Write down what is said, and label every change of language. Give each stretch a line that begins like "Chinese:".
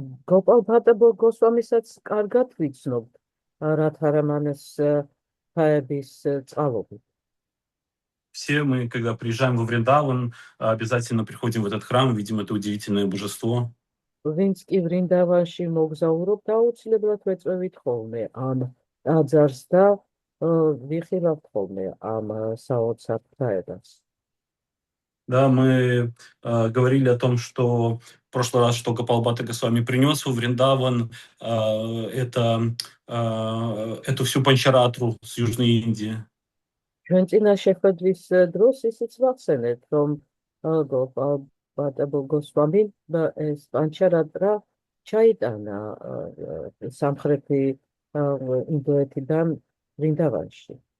Georgian: გოპალ ბატა გოსვამისაც კარგად ვიცნობთ რადჰარამანეს ფაების წყალობით.
Russian: Все мы, когда приезжаем во Вриндаван, обязательно приходим в этот храм, видим это удивительное божество.
Georgian: ვინც კი ვრინდავანში მოგზაურობთ, აუცილებლად ვეწვევით ხოლმე ამ ტაძარს და ვიხილავთ ხოლმე ამ საოცარ ღვთაებას.
Russian: Да, мы говорили о том, что в прошлый раз, что Гопал Батта Госвами принес во Вриндаван эту всю панчаратру с Южной Индии.
Georgian: ჩვენ წინა შეხვედრის დროს ისიც ვახსენეთ, რომ გოპალ ბატა გოსვამი ეს პანჩარატრა ჩაიტანა სამხრეთი ინდოეთიდან ვრინდავანში.